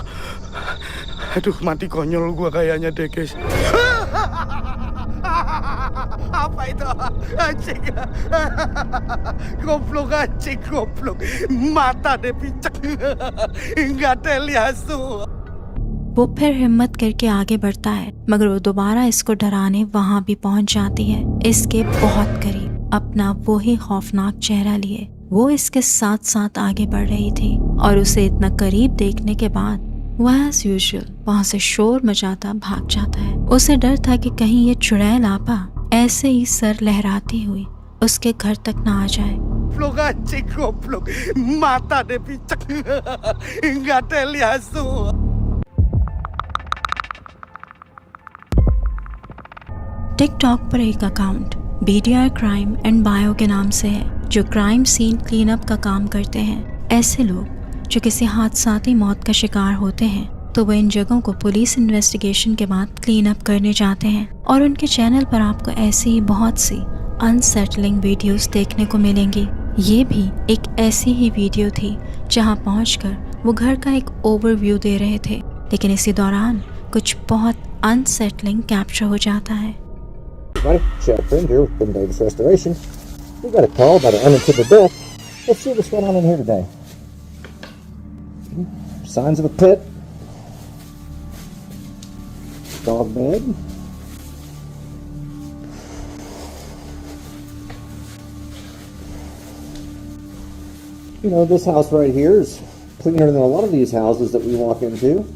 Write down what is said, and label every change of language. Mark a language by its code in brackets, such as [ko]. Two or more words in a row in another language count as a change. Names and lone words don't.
[id] Aduh, mati konyol gua kayaknya deh guys. Apa itu? Anjing. Goblok anjing, goblok. Mata deh pincak. Enggak ada liasu. [hi] वो फिर हिम्मत करके आगे बढ़ता है, मगर वो दोबारा इसको डराने वहां भी पहुंच जाती है, इसके बहुत करीब, अपना वो ही खौफनाक चेहरा लिए। वो इसके साथ साथ आगे बढ़ रही थी और उसे इतना करीब देखने के बाद वो [en] as usual [hi] वहाँ से शोर मचाता भाग जाता है। उसे डर था कि कहीं ये चुड़ैल आपा ऐसे ही सर लहराती हुई उसके घर तक ना आ जाए। [id] Goblok anjing, goblok. Mata deh pincak. Enggak ada liasu. [hi] टिकटॉक पर एक अकाउंट BDR क्राइम एंड बायो के नाम से है जो [en] crime scene clean up [hi] का काम करते हैं। ऐसे लोग जो किसी हादसाती मौत का शिकार होते हैं तो वो इन जगहों को [en] police investigation [hi] के बाद [en] clean up [hi] करने जाते हैं। और उनके चैनल पर आपको ऐसी ही बहुत सी [en] unsettling videos [hi] देखने को मिलेंगी। ये भी एक ऐसी ही वीडियो थी जहां पहुंचकर वो घर का एक ओवरव्यू दे रहे थे, लेकिन इसी दौरान कुछ बहुत [en] unsettling capture [hi] हो जाता है। [en] Right, Chad Friend here with Twin Davis Restoration. We got a call about an unintended death. Let's see what's going on in here today. Signs of a pit. Dog bed. You know, this house right here is cleaner than a lot of these houses that we walk into.